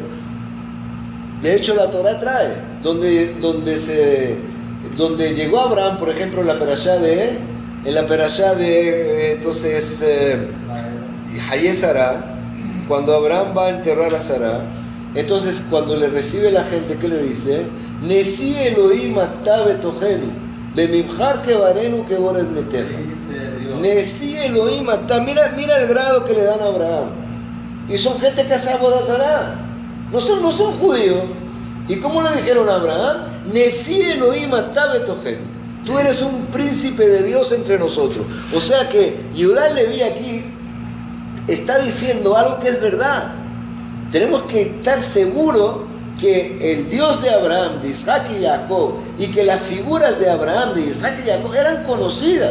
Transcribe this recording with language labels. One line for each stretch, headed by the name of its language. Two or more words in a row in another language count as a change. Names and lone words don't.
Spanish: De hecho, la Torah trae, donde llegó Abraham, por ejemplo, en la perashá de entonces, Hayé Sará, cuando Abraham va a enterrar a Sará, entonces cuando le recibe la gente, ¿qué le dice?
Hebrew: נשיא אלהים אתה בתוכנו, במבחר קברינו קבור את מתך. נשיא אלהים אתה,
Spanish: mira el grado que le dan a Abraham. Y son gente que hace boda Sará, no son judíos. ¿Y cómo le dijeron a Abraham?
Hebrew: נשיא אלהים אתה בתוכנו.
Spanish: Tú eres un príncipe de Dios entre nosotros. O sea que Yudá Leví aquí está diciendo algo que es verdad. Tenemos que estar seguros que el Dios de Abraham, de Isaac y Jacob, y que las figuras de Abraham, de Isaac y Jacob eran conocidas.